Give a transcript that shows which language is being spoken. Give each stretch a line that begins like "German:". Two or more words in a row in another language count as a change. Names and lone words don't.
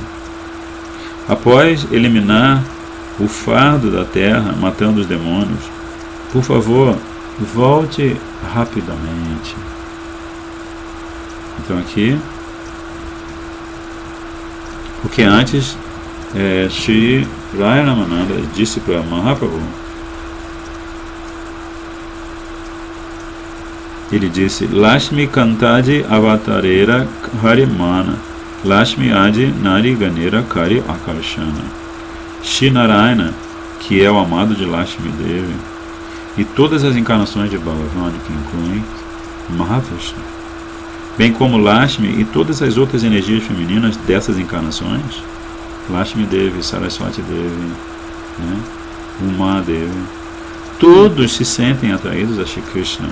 Portuguese: Após eliminar o fardo da terra, matando os demônios, por favor, volte rapidamente. Então aqui, porque antes Shri Raya Ramananda disse para Mahaprabhu, ele disse:
Bangla: লক্ষ্মী কান্তাদি অবতারের হরিমন, লক্ষ্মী আদি নারী গণের করি আকর্ষণ.
Portuguese: Shri Narayana, que é o amado de Lakshmi Devi, e todas as encarnações de Bhagavan, que incluem Mahavishnu, bem como Lakshmi e todas as outras energias femininas dessas encarnações, Lakshmi Devi, Saraswati Devi, Uma Devi, todos se sentem atraídos a Shri Krishna.